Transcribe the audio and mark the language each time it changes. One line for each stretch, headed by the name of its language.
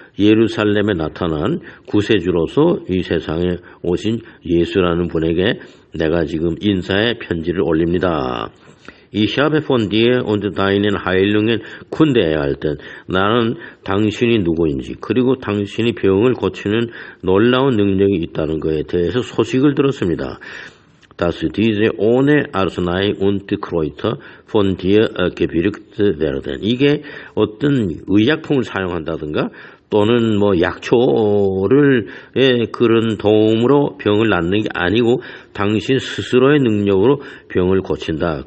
Korean: 예루살렘에 나타난 구세주로서 이 세상에 오신 예수라는 분에게 내가 지금 인사의 편지를 올립니다.
German: Ich habe von dir und deinen Heilungen Kunde erhalten.
Korean: 나는 당신이 누구인지 그리고 당신이 병을 고치는 놀라운 능력이 있다는 것에 대해서 소식을 들었습니다.
German: dass diese ohne Arznei und Kräuter von dir gewirkt werden.
Korean: 이게 어떤 의약품을 사용한다든가 또는 뭐 약초를 그런 도움으로 병을 낫는 게 아니고 당신 스스로의 능력으로 병을 고친다.